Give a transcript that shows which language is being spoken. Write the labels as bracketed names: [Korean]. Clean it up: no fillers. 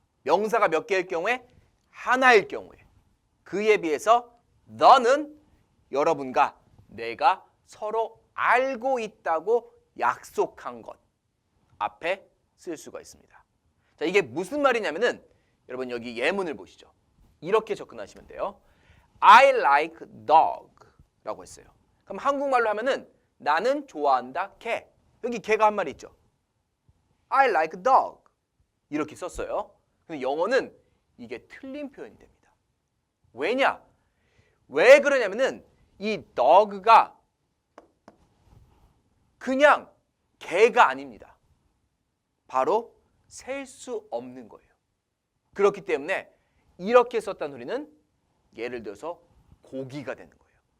[Korean] 명사가 몇 개일 경우에? 하나일 경우에. 그에 비해서 the는 여러분과 내가 서로 알고 있다고 약속한 것 앞에 쓸 수가 있습니다. 자, 이게 무슨 말이냐면은 여러분 여기 예문을 보시죠. 이렇게 접근하시면 돼요. [English] I like dog [Korean] 라고 했어요. 그럼 한국말로 하면은 나는 좋아한다 개. 여기 개가 한 마리 있죠. [English] I like dog [Korean] 이렇게 썼어요. 근데 영어는 이게 틀린 표현이 됩니다. 왜냐? 왜 그러냐면은 이 dog가 그냥 개가 아닙니다. 바로 셀 수 없는 거예요. 그렇기 때문에 이렇게 썼다는 소리는 예를 들어서 고기가 되는 거예요.